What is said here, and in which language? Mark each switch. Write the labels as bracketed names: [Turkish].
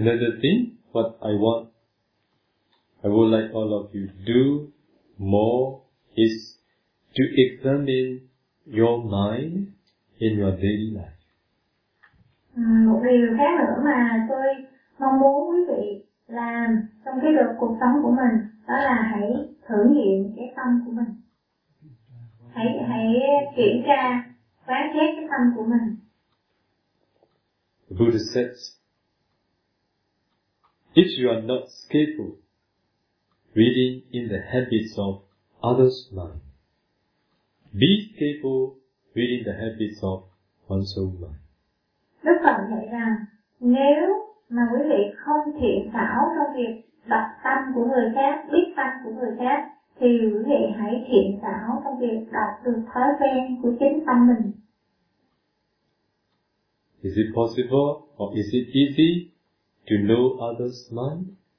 [English] Another thing, what I want, I would like all of you do more is to examine your mind in your daily life. [Vietnamese] Một điều khác nữa mà tôi mong muốn quý vị làm trong cái đợt cuộc sống của mình, đó là hãy thử nghiệm cái tâm của mình. Hãy kiểm tra, quán xét cái tâm của mình. [English] The Buddha says, if you are not skillful reading in the habits of others' mind, be capable reading the habits of one's own mind. [Vietnamese] Đức Phật dạy rằng nếu mà quý vị không thiện xảo trong việc đọc tâm của người khác, biết tâm của người khác, thì quý vị hãy thiện xảo trong việc đọc được thói quen của chính tâm mình. [English] Is it possible or is it easy to know others' mind?